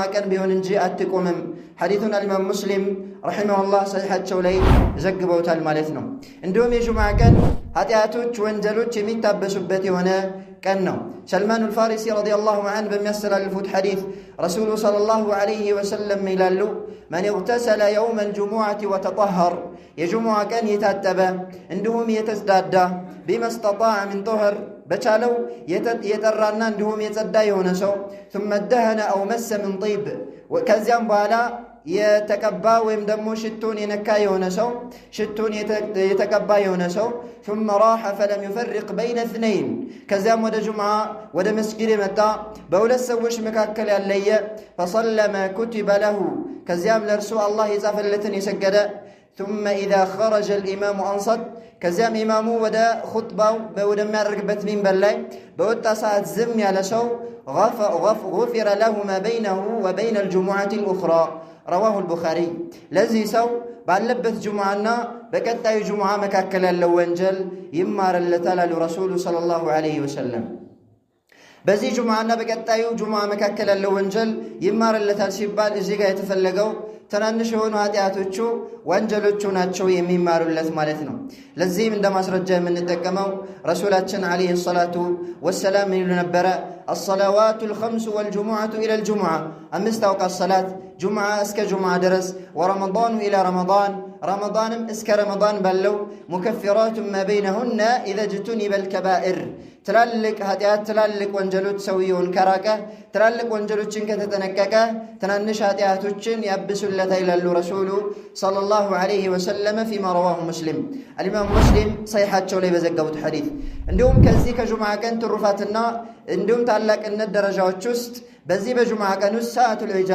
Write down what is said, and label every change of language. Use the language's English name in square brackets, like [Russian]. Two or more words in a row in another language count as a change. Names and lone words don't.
[Amharic] ቀን ቢሆን እንጂ አትቆምም። ሐዲሱን አልኢማም ሙስሊም ረሒመሁላህ ሰሒሓቸው ላይ ዘግበውታል ማለት ነው። እንዲሁም የጁምዓ ቀን ኃጢአቶች፣ ወንጀሎች የሚታበሱበት የሆነ ቀን ነው። ሰልማኑል ፋሪሲ [Arabic] رضي الله عنه [Amharic] በሚያስተላልፉት ሐዲስ ረሱሉ [Arabic] صلى الله عليه وسلم [Amharic] ይላሉ [Arabic] من اغتسل يوم الجمعة وتطهر [Amharic] የጁሙዓ ቀን የታጠበ እንዲሁም የተጽዳዳ [Arabic] بما استطاع من طهر [Amharic] በቻለው የጠራና እንዲሁም የጸዳ የሆነ ሰው [Arabic] ثم دهن أو مس من طيب [Amharic] ከዚያም በኋላ የተቀባ ወይም ደግሞ ሽቱን የነካ የሆነ ሰው ሽቱን የተቀባ የሆነ ሰው [Arabic] ثم راح فلم يفرق بين اثنين [Amharic] ከዚያም ወደ ጁምዓ ወደ መስጊድ የመጣ በሁለት ሰዎች መካከል ያለየ [Arabic] فصلى ما كتب له [Amharic] ከዚያም ለእርሱ አላህ የጻፈለትን የሰገደ [Arabic] ثم إذا خرج الإمام أنصت [Amharic] ከዚያም ኢማሙ ወደ ኹጥባው ወደሚያደርግበት ሚንበር ላይ በወጣ ሰዓት ዝም ያለ ሰው [Arabic] غفر له ما بينه وبين الجمعة الأخرى رواه البخاري [Amharic] ለዚህ ሰው ባለበት ጁምዓና በቀጣዩ ጁምዓ መካከል ያለው ወንጀል ይማርለታል አሉ ረሱሉ [Arabic] صلى الله عليه وسلم። [Amharic] በዚህ ጁምዓና በቀጣዩ ጁምዓ መካከል ያለው ወንጀል ይማርለታል ሲባል እዚህ ጋር የተፈለገው ትናንሽ የሆኑ ኃጢአቶቹ ወንጀሎቹ ናቸው የሚማሩለት ማለት ነው። ለዚህም እንደ ማስረጃ የምንጠቀመው ረሱላችን [Arabic] عليه الصلاة والسلام [Amharic] ይሉ ነበረ [Arabic] الصلوات الخمس والجمعة إلى الجمعة أمست أوقات الصلاة [Amharic] ጁምዓ እስከ ጁምዓ ድረስ [Arabic] ورمضان إلى [Amharic] ረመዳንም እስከ ረመዳን ባለው [Arabic] مكفرات ما بينهن إذا اجتنبت الكبائر [Amharic] ትላልቅ ኃጢአት ትላልቅ ወንጀሎች ሰውየውን ከራቀ ትላልቅ ወንጀሎችን ከተጠነቀቀ ትናንሽ ኃጢአቶችን ያብሱለታል ይላሉ ረሱሉ [Arabic] صلى الله عليه وسلم فيما رواه مسلم [Amharic] አልኢማም ሙስሊም ሰሒሓቸው ላይ በዘገቡት ሐዲስ። እንዲሁም ከዚህ ከጁምዓ ቀን ትሩፋትና እንዲሁም ታላቅነት ደረጃዎች ውስጥ በዚህ በጁምዓ ቀን ውስጥ [Arabic] ساعة الإجابة